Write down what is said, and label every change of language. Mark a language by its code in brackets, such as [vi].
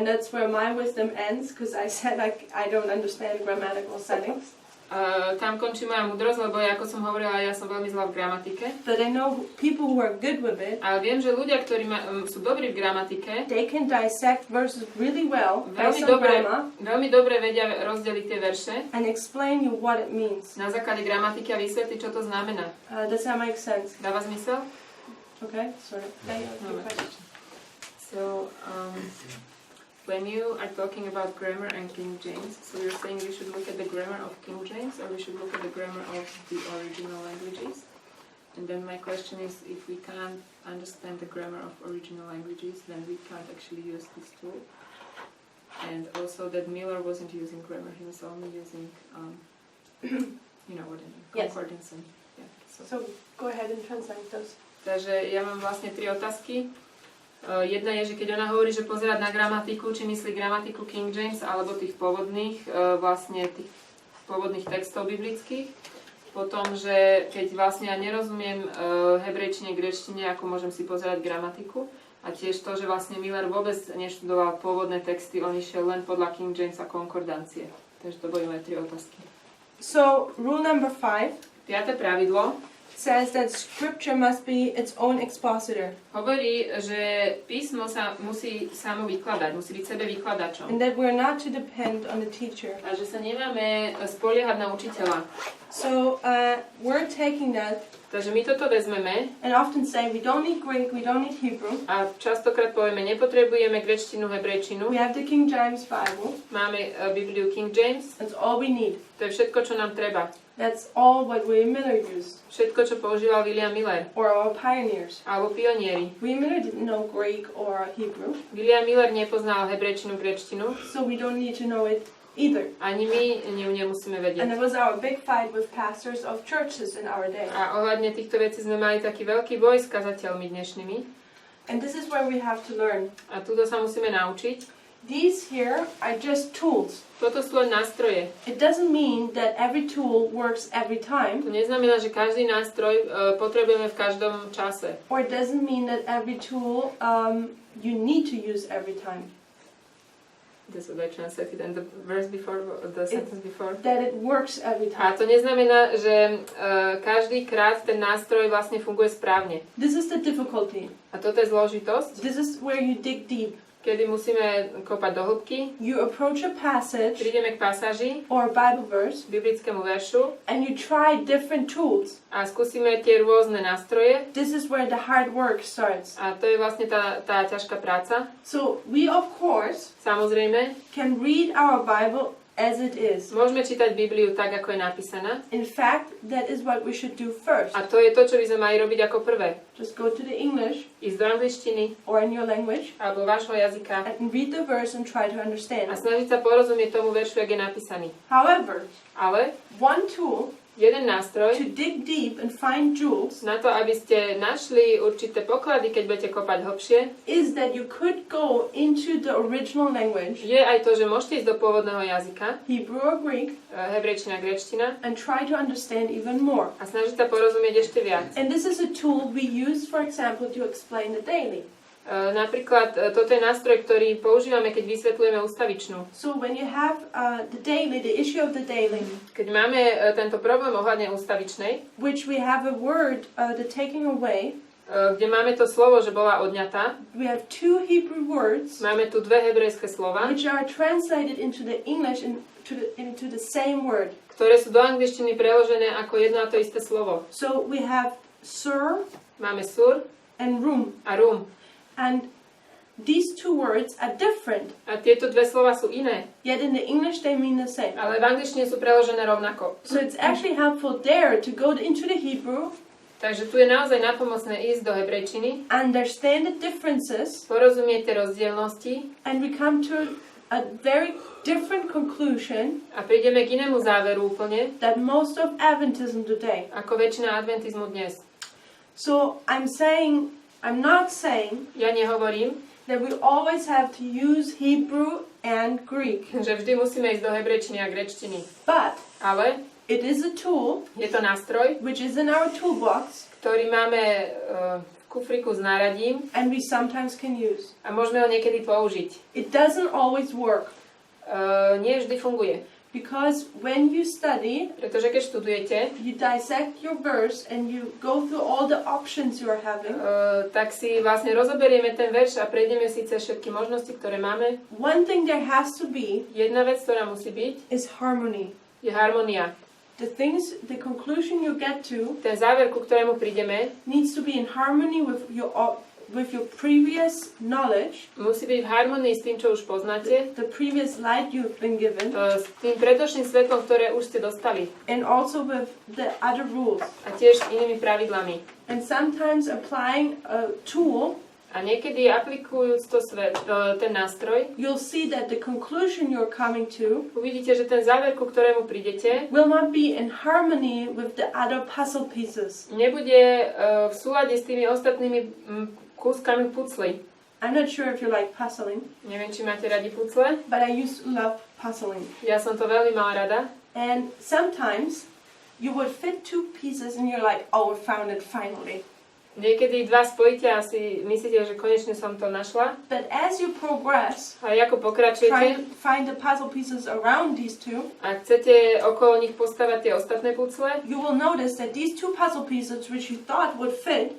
[en] and that's where my wisdom ends, because I said I don't understand grammatical settings. [sk] Tam končí moja múdrosť, lebo ako som hovorila, ja som veľmi zlá v gramatike. [en] But I know people who are good with it, [sk] Ale viem, že ľudia, ktorí sú dobrí v gramatike, [en] they can dissect verses really well, [sk] veľmi [en] based on [sk] dobre, [en] grammar, [sk] veľmi dobre vedia rozdeliť tie verše [en] and explain you what it means. [sk] na základe gramatiky a vysvetliť, čo to znamená. [en] Does that make sense? [sk] Dáva zmysel? [en] Okay, sorry. No, So, when you are talking about grammar and King James, so you're saying we should look at the grammar of King James or we should look at the grammar of the original languages? And then my question is, if we can't understand the grammar of original languages, then we can't actually use this tool. And also that Miller wasn't using grammar, he was only using, you know what I mean, Yes. concordance. And, yeah, So go ahead and translate those. [sk] Takže ja mám vlastne 3 otázky. Jedna je, že keď ona hovorí, že pozerať na gramatiku, či myslí gramatiku King James alebo tých pôvodných, vlastne tých pôvodných textov biblických. Potom, že keď vlastne ja nerozumiem hebrejčine, gréčtine, ako môžem si pozerať gramatiku. A tiež to, že vlastne Miller vôbec neštudoval pôvodné texty, on išiel len podľa King James a konkordancie. Takže to boli moje 3 otázky. [en] So rule number 5 [sk] 5. pravidlo [en] says that scripture must be its own expositor. [sk] hovorí, že písmo sa musí samo vykladať, musí byť sebe vykladačom. [en] And that we're not to depend on the teacher. [sk] A že sa nemáme spoliehať na učiteľa. [en] So we're taking that [sk] Takže my toto vezmeme [en] and often say we don't need Greek, we don't need Hebrew. [sk] a častokrát povieme, nepotrebujeme gréčtinu, hebrejčinu. [en] We have the King James Bible. [sk] Máme Bibliu King James. [en] That's all we need. [sk] To je všetko, čo nám treba. [en] That's all what William Miller used, [sk] Všetko, čo používal William Miller. [en] or our pioneers. [sk] Alebo pionieri. [en] William Miller didn't know Greek or Hebrew, [sk] William Miller nepoznal hebrejčinu, gréčtinu. [en] so we don't need to know it either. [sk] Ani my ju nemusíme vedieť. [en] And it was our big fight with pastors of churches in our day. [sk] A ohľadne týchto vecí sme mali taký veľký boj s kazateľmi dnešnými. [en] And this is where we have to learn. [sk] A túto sa musíme naučiť. [en] These here are just tools. [sk] Toto sú len nástroje. [en] It doesn't mean that every tool works every time, [sk] To neznamená, že každý nástroj potrebujeme v každom čase. [en] or it doesn't mean that every tool you need to use every time. That's what I translated and the verse before, the sentence before. That it works every [sk] A [en] time. [sk] to neznamená, že každý krát ten nástroj vlastne funguje správne. [en] This is the difficulty. [sk] A toto je zložitosť, [en] This is where you dig deep. [sk] kedy musíme kopať do hĺbky, [en] You approach a passage [sk] prídeme k pasáži, [en] or a Bible verse [sk] biblickému veršu [en] and you try different tools. [sk] a skúsime tie rôzne nástroje. [en] This is where the hard work starts. [sk] A to je vlastne tá ťažká práca. [en] So we of course [sk] Samozrejme, [en] can read our Bible as it is. [sk] môžeme čítať Bibliu tak, ako je napísaná. [en] In fact, that is what we should do first. [sk] A to je to, čo by sme mali robiť ako prvé. [en] Just go to the English [sk] Ísť do angličtiny [en] or in your language [sk] alebo vášho jazyka [en] and read the verse and try to [sk] a [en] understand. [sk] snažiť sa porozumieť tomu veršu, jak je napísaný. [en] However, [sk] Ale [en] one tool [sk] jeden nástroj [en] to dig deep and find jewels [sk] na to, aby ste našli určité poklady, keď budete kopať hlbšie, [en] is that you could go into the original language, [sk] je aj to, že môžete ísť do pôvodného jazyka, [en] Hebrew or Greek, [sk] hebrejčina, gréčtina, [en] and try to understand even more. [sk] a snažiť sa porozumieť ešte viac. [en] And this is a tool we use, for example, to explain the daily. [sk] Napríklad, toto je nástroj, ktorý používame, keď vysvetľujeme ústavičnú. [en] So when you have the daily, the issue of the daily, [sk] Keď máme tento problém ohľadne ústavičnej, [en] which we have a word, the taking away, [sk] kde máme to slovo, že bola odňatá, [en] we have two Hebrew words, [sk] máme tu dve hebrejské slova, [en] which are translated into the English into the same word. [sk] ktoré sú do angličtiny preložené ako jedno a to isté slovo. [en] So we have sur [sk] Máme sur [en] and room. [sk] a rum. [en] And these two words are different, [sk] A tieto dve slova sú iné, [en] yet in the English they mean the same. [sk] ale v angličtine sú preložené rovnako. [en] So it's actually helpful there to go into the Hebrew, [sk] Takže tu je naozaj napomocné ísť do hebrejčiny, [en] understand the differences, [sk] porozumieť tie rozdielnosti [en] and we come to a very different conclusion [sk] a prídeme k inému záveru úplne, [en] that most of Adventism today. [sk] ako väčšina adventizmu dnes. [en] So I'm not saying [sk] Ja nehovorím, [en] that we always have to use Hebrew and Greek, [sk] že vždy musíme ísť do hebrejčiny a gréčtiny, [en] but [sk] ale [en] it is a tool [sk] je to nástroj, [en] which is in our toolbox [sk] ktorý máme v kufriku s náradím [en] and we sometimes can use. [sk] a môžeme ho niekedy použiť. [en] It doesn't always work [sk] Nie vždy funguje, [en] because when you study, [sk] pretože keď študujete, [en] you dissect your verse and you go through all the options you are having. [sk] tak si vlastne rozoberieme ten verš a prejdeme si cez všetky možnosti, ktoré máme. [en] One thing there has to be [sk] Jedna vec, ktorá musí byť, [en] is harmony. [sk] je harmonia. [en] The conclusion you get to [sk] Ten záver, ku ktorému prídeme, [en] needs to be in harmony with your previous knowledge, [sk] musí byť v harmonii s tým, čo už poznáte, [en] the previous light you've been given, [sk] s tým predošlým svetlom, ktoré už ste dostali [en] and also with the other rules. [sk] a tiež s inými pravidlami. [en] And sometimes applying a tool, [sk] A niekedy aplikujúc ten nástroj, [en] you'll see that the conclusion you're coming to [sk] uvidíte, že ten záver, ku ktorému prídete, [en] will not be in harmony with the other puzzle pieces. [sk] nebude v súlade s tými ostatnými kúskami pucly. [en] I'm not sure if you like puzzling, [sk] Neviem, či máte radi pucle. [en] but I used to love puzzling. [sk] Ja som to veľmi mala rada. [en] And sometimes you would fit two pieces and you're like, oh, we found it finally. [sk] Niekedy dva spojíte a si myslíte, že konečne som to našla. [en] But as you progress, [sk] A ako [en] trying [sk] pokračujete [en] to find the puzzle pieces around these two, [sk] a chcete okolo nich postavať tie ostatné pucle, [en] you will notice that these two puzzle pieces which you thought would fit